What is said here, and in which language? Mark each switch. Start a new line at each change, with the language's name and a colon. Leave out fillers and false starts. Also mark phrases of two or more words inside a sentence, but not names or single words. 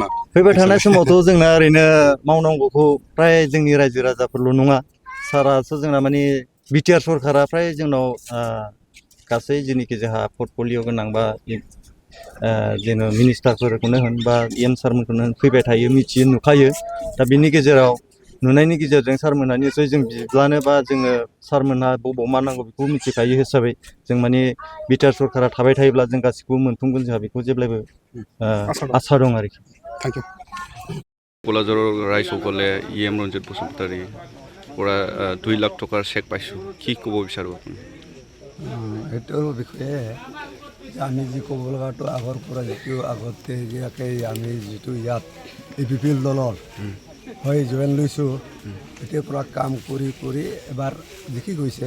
Bodo: फैबाय थानाय समावथ' जोंना ओरैनो मावनांगौखौ फ्राय जोंनि रायजो राजाफोरल' नङा, सारासो जोंना माने बिटिआर सरकारा फ्राय जोंनाव गासै जेनिखि जोंहा पर्टफलिय' गोनां बा जेन' मिनिस्टारफोरखौनो होन बा EM सारमोनखौनो होन फैबाय थायो, मिथियो, नुखायो। दा बिनि गेजेराव नुनायनि गेजेरजों सारमोनहा निसय जों बिब्लानो बा जोङो सारमोनहा बबाव मा नांगौ बेखौ मिथिखायो हिसाबै जों माने बिटिआर सरकारा थाबाय थायोब्ला जों गासिखौबो मोनफुंगोन जोंहा बेखौ जेब्लायबो आसा दं आरोखि।
English: Thank you.
Assamese: কোলাজৰৰ ৰাইজসকলে EM ৰঞ্জিত বসুমতাৰীৰ পৰা 2 লাখ টকাৰ চেক পাইছোঁ, কি ক'ব বিচাৰোঁ আপুনি? এইটোৰ বিষয়ে আমি যি ক'ব লগাটো আগৰ পৰা যিটো আগতে আমি যিটো ইয়াত APPL দলৰ হৈ জইন লৈছোঁ তেতিয়াৰ পৰা কাম কৰি কৰি এবাৰ দেখি গৈছে।